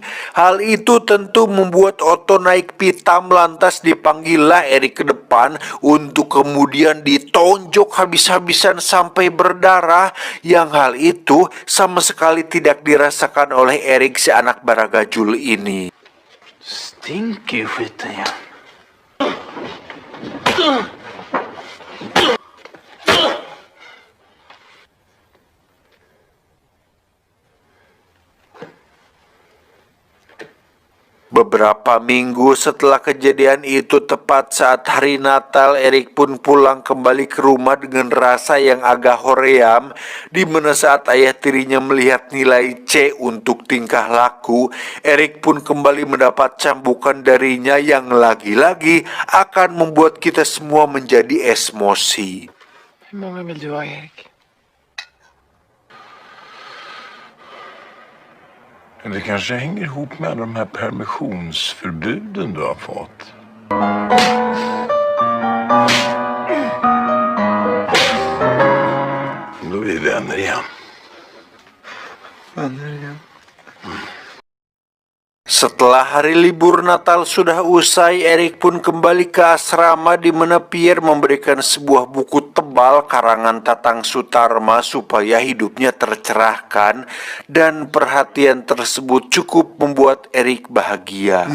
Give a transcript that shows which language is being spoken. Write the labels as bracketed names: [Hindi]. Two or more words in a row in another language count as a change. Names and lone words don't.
[Indonesian] Hal itu tentu membuat Otto naik pitam, lantas dipanggillah Erik ke depan untuk kemudian ditonjok habis-habisan sampai berdarah, yang hal itu sama sekali tidak dirasakan oleh Erik, si anak baragajul ini. [Swedish] Stinker ju skiten ja. [Indonesian] Beberapa minggu setelah kejadian itu, tepat saat hari Natal, Erik pun pulang kembali ke rumah dengan rasa yang agak hoream, di mana saat ayah tirinya melihat nilai C untuk tingkah laku, Erik pun kembali mendapat cambukan darinya yang lagi-lagi akan membuat kita semua menjadi emosi. [Swedish] Hur många vill du ha, Erik? Det kanske hänger ihop med de här permissionsförbuden du har fått. Då är vi vänner igen. [Indonesian] Setelah hari libur Natal sudah usai, Erik pun kembali ke asrama, di mana Pierre memberikan sebuah buku tebal karangan Tatang Sutarma supaya hidupnya tercerahkan, dan perhatian tersebut cukup membuat Erik bahagia.